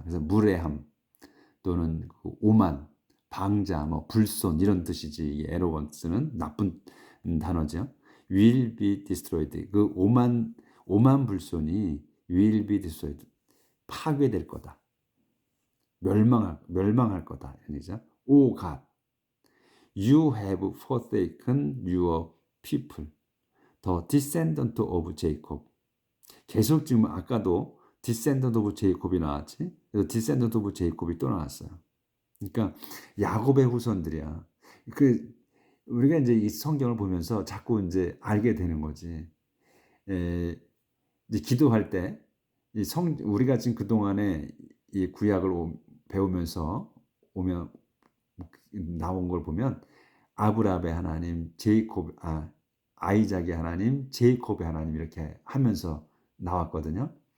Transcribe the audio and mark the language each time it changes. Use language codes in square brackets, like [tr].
[ko] 그래서 무례함 또는 그 오만, 방자, 뭐 불손 이런 뜻이지. 이 arrogance는 나쁜 단어죠. [en] will be destroyed. [ko] 그 오만 불손이 [en] will be destroyed. [ko] 파괴될 거다. 멸망할 거다. 아니죠? [en] O God, you have forsaken your people, the descendant of Jacob. [ko] 계속 지금 아까도 [en] descendant of Jacob [ko] 이 나왔지. 그래서 [en] descendant of Jacob [ko] 이 또 나왔어요. 그러니까 야곱의 후손들이야. 우리가 이제 이 성경을 보면서 자꾸 이제 알게 되는 거지. 이제 기도할 때 우리가 지금 그 동안에 이 구약을 배우면서 나온 걸 보면 아브라함의 하나님, 아이작의 하나님, 제이콥의 하나님 이렇게 하면서 나왔거든요.